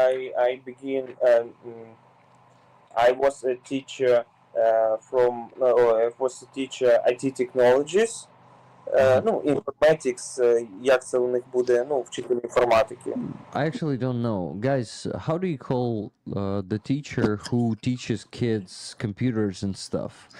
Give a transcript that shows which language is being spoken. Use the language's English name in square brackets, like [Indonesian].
[English] I begin. I was a teacher I was a teacher IT technologies. [Ukrainian] Ну, informatics, як це у них буде, ну, вчитель інформатики. [English] I actually don't know. Guys, how do you call the teacher who teaches kids computers and stuff?